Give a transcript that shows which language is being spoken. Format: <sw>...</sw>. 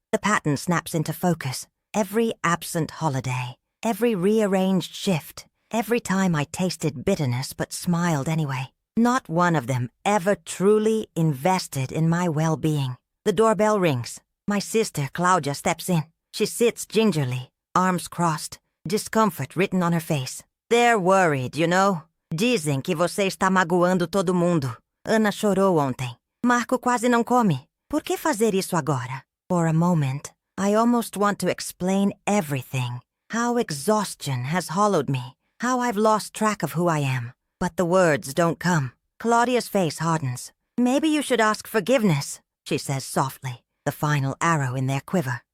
<en>The pattern snaps into focus. Every absent holiday, every rearranged shift, every time I tasted bitterness but smiled anyway. Not one of them ever truly invested in my well-being. The doorbell rings. My sister Claudia steps in. She sits gingerly, arms crossed, discomfort written on her face. They're worried, you know.</en> <pt>Dizem que você está magoando todo mundo. Ana chorou ontem. Marco quase não come. Por que fazer isso agora?</pt> <en>For a moment, I almost want to explain everything. How exhaustion has hollowed me. How I've lost track of who I am. But the words don't come. Claudia's face hardens. Maybe you should ask forgiveness, she says softly, the final arrow in their quiver.</en>